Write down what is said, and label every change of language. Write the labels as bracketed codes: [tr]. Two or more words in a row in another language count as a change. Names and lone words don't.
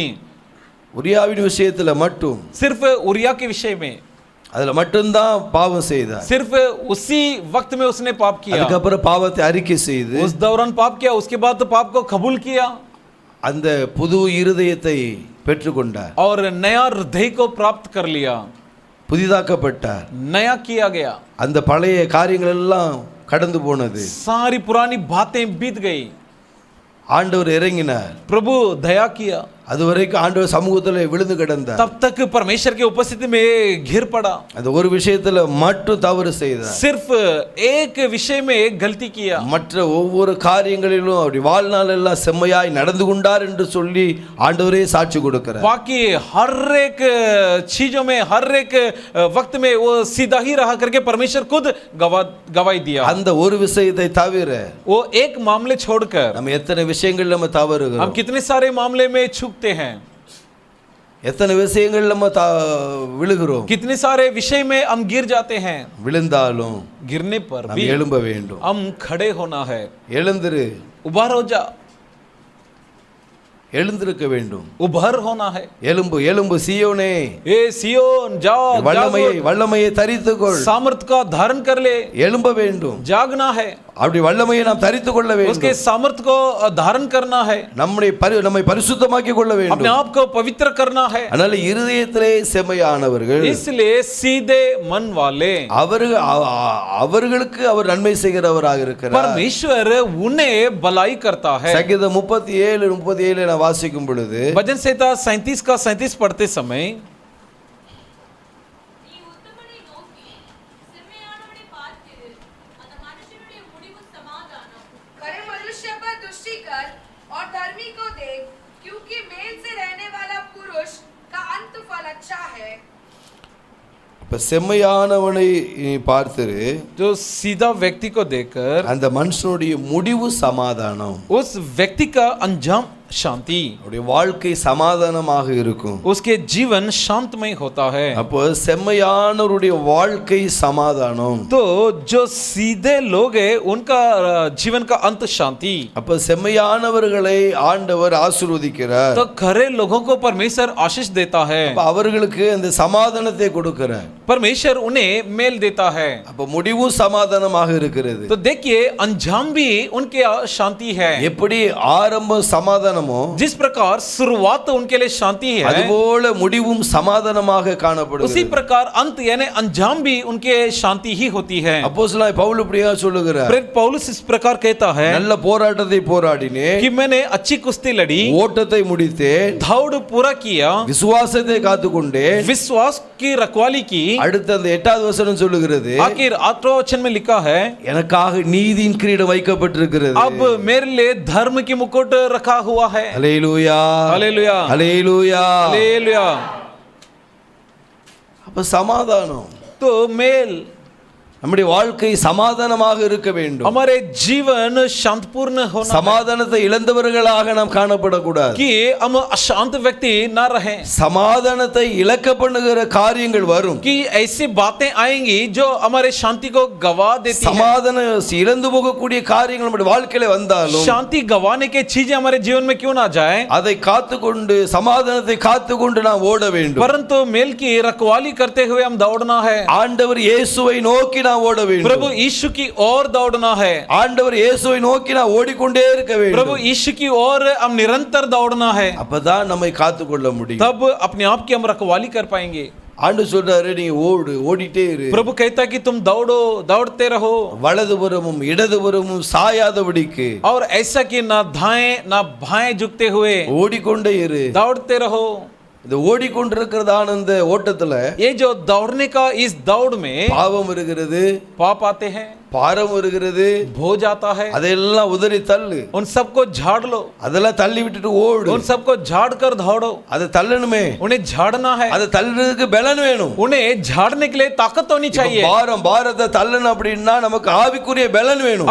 [ta] உரியாவின் விஷயத்துல மட்டும் [hi] सिर्फ उरिया के विषय में, [ta] அதுல மட்டும்தான் பாவம் செய்தார். [hi] सिर्फ उसी वक्त में उसने पाप किया. [ta] அதுக்கப்புறம் பாவத்தை அறிக்கை செய்து [hi] उस दौरान पाप किया, उसके बाद तो पाप को कबूल किया [ta] அந்த புது இருதயத்தை பெற்றுக்கொண்டார். [hi] और नया हृदय को प्राप्त कर लिया, [ta] புதிதாக்கப்பட்டார். [hi] नया किया गया. [ta] அந்த பழைய காரியங்கள் எல்லாம் கடந்து போனது. [hi] सारी पुरानी बातें बीत गई. [ta] ஆண்டவர் இறங்கினார். [hi] प्रभु दया किया. [ta] அதுவரைக்கும் ஆண்டவர் சமூகத்துல விழுந்து கிடந்தார். [hi] तब तक परमेश्वर की उपस्थिति में घिर पड़ा. [ta] அந்த ஒரு விஷயத்துல மட்டும் தவறு செய்தார். [hi] सिर्फ एक विषय में गलती किया. [ta] மற்ற ஒவ்வொரு காரியங்களிலும் அப்படி வாழ்நாள் எல்லாம் செம்மையாய் நடந்து கொண்டார் என்று சொல்லி ஆண்டவரே சாட்சி கொடுக்கிறார். [hi] बाकी हर एक चीजों में, हर एक वक्त में वो सीधा ही रहा करके परमेश्वर खुद गवाही दिया. [ta] அந்த ஒரு விஷயத்தை தவிர [hi] वो एक मामले छोड़कर [ta] நம்ம எத்தனை விஷயங்கள் நம்ம தவறுகிறோம். [hi] हम कितने सारे मामले में चूकते हैं. [ta] எத்தனை விஷயங்கள் நம்ம விழுகிறோம். [hi] कितने सारे विषय में हम गिर जाते हैं. [ta] விழுந்தாலும் [hi] गिरने पर [ta] நாம் [hi] भी [ta] எழும்ப வேண்டும். [hi] हम खड़े होना है. [ta] எழுந்திரு, [hi] उभर हो जा, [ta] எழுந்திருக்க வேண்டும். [hi] उभर होना है. [ta] எலும்பு எலும்பு சீயோனே, [hi] ए सियोन जाओ, [ta] வல்லமையை தரித்துக்கொள். [hi] सामर्थ का धारण कर ले. [ta] எழும்ப வேண்டும். [hi] जागना है. [ta] அப்படி வல்லமையை நாம் தரித்துக் கொள்ள வேண்டும். [hi] उसके सामर्थ को धारण करना है. [ta] நம்மை பரிசுத்தமாக்கி கொள்ள வேண்டும். [hi] अपने आप को पवित्र करना है. [ta] அதனால இருதயத்திலே செம்மையானவர்கள், [hi] इसलिए सीधे मन वाले, [ta] அவர்களுக்கு அவர் நன்மை செய்கிறவராக இருக்கிறார். [hi] परमेश्वर उन्हें भलाई करता है. [ta] சங்கீதம் 37 நான் வாசிக்கும் பொழுது [hi] भजन संहिता 37 का 37 पढ़ते समय, और धर्मी को देख, क्योंकि मेल से रहने वाला पुरुष का अंत फल अच्छा है. [ta] இப்ப செம்மையானவனை பார்த்து [hi] जो सीधा व्यक्ति को देखकर [ta] அந்த மனுஷனுடைய முடிவு சமாதானம், [hi] उस व्यक्ति का अंजाम शांति, [ta] அவருடைய வாழ்க்கை சமாதானமாக இருக்கும். [hi] उसके जीवन शांतमय होता है. [ta] அப்போ செம்மையானவருடைய வாழ்க்கை சமாதானம். [hi] तो जो सीधे लोग हैं उनका जीवन का अंत शांति. [ta] அப்ப செம்மையானவர்களை ஆண்டவர் ஆசீர்வதிக்கிறார். [hi] तो खरे लोगों को परमेश्वर आशीष देता है. [ta] அப்ப அவர்களுக்கு அந்த சமாதானத்தை கொடுக்கிறார். [hi] परमेश्वर उन्हें मेल देता है. [ta] அப்ப முடிவும் சமாதானமாக இருக்கிறது. [hi] तो देखिए अंजाम भी उनके शांति है. [ta] எப்படி ஆரம்ப சமாதானமோ, [hi] जिस प्रकार शुरुआत उनके लिए शांति है, [ta] அதுபோல முடிவும் சமாதானமாக காணப்படுகிறது. [hi] उसी प्रकार अंत यानी अंजाम भी उनके शांति ही होती है. [ta] அப்போஸ்தலனாகிய பவுல் இப்படியா சொல்லுகிறார், [hi] प्रेरित पौलुस इस प्रकार कहता है [ta] நல்ல போராட்டத்தை போராடினேன், [hi] कि मैंने अच्छी कुश्ती लड़ी, [ta] ஓட்டத்தை முடித்தேன், [hi] दौड़ पूरा किया, [ta] விசுவாசத்தை காத்துக்கொண்டேன். [hi] विश्वास की रखवाली की. [ta] அடுத்து அந்த 8வது வசனம் சொல்லுகிறது, [hi] आखिर 8वां वचन में लिखा है, [ta] எனக்காக நீதியின் கிரீடம் வைக்கப்பட்டிருக்கிறது. [hi] अब मेरे लिए धर्म की मुकुट रखा हुआ है. [ta] அல்லேலூயா, [hi] हालेलुया, [ta] அல்லேலூயா. [hi] हालेलुया. [ta] அப்ப சமாதானம், [hi] तो मेल, [ta] நம்முடைய வாழ்க்கை சமாதானமாக இருக்க வேண்டும். [hi] हमारे जीवन शांतपूर्ण होना, [ta] சமாதானத்தை இழந்தவர்களாக நாம் காணப்படக்கூடாது. [hi] कि हम अशांत व्यक्ति ना रहे, [ta] சமாதானத்தை இழக்க பண்ணுகிற காரியங்கள் வரும். [hi] कि ऐसी बातें आएंगी जो हमारे शांति को गवा देती है. [ta] சமாதானம் இழந்து போகக்கூடிய காரியங்கள் நம்முடைய வாழ்க்கையில வந்தாலும் [hi] शांति गवाने के चीजें हमारे जीवन में क्यों ना जाए, [ta] அதை காத்துக்கொண்டு சமாதானத்தை காத்துக்கொண்டு நாம் ஓட வேண்டும். [hi] परंतु मेल की रखवाली करते हुए हम दौड़ना है. [ta] ஆண்டவர் இயேசுவை நோக்கி நாம் ஓட வேண்டும். [hi] प्रभु यीशु की ओर दौड़ना है. [ta] ஆண்டவர் இயேசுவை நோக்கி நாம் ஓடிக்கொண்டே இருக்க வேண்டும். [hi] प्रभु यीशु की ओर हम निरंतर दौड़ना है. [ta] அப்பதான் நம்மை காத்துக்கொள்ள முடியும். [hi] तब अपने आप की हम रखवाली कर पाएंगे. [ta] ஆண்டவர் சொல்றாரு நீ ஓடிட்டே இரு. [hi] प्रभु कहता है कि तुम दौड़ो, दौड़ते रहो [ta] வலதுபுறமும் இடதுபுறமும் சாயாதபடிக்கு [hi] और ऐसा कि ना दाएं ना बाएं झुकते हुए [ta] ஓடிக்கொண்டே இரு. [hi] दौड़ते रहो। [ta] இந்த ஓடிக்கொண்டிருக்கிறதான இந்த ஓட்டத்துல [hi] ये जो दौड़ने का इस दौड़ में [ta] பாவம் இருக்கிறது, [hi] पाप आते हैं, [ta] பாரம் இருக்கிறது, [hi] भोज आता है, [ta] அதெல்லாம் உதறி தள்ளு. [hi] उन सबको झाड़ लो, [ta] அதெல்லாம் தள்ளி விட்டுட்டு ஓடு. [hi] उन सबको झाड़ कर दौड़ो। [ta] அதை தள்ளணுமே, [hi] उन्हें झाड़ना है, [ta] அதை தள்ளுறதுக்கு பலன் வேணும். [hi] उन्हें झाड़ने के लिए ताकत होनी चाहिए। [ta] பாரத்தை தள்ளணும் அப்படின்னா நமக்கு ஆவிக்குரிய பலன் வேணும்.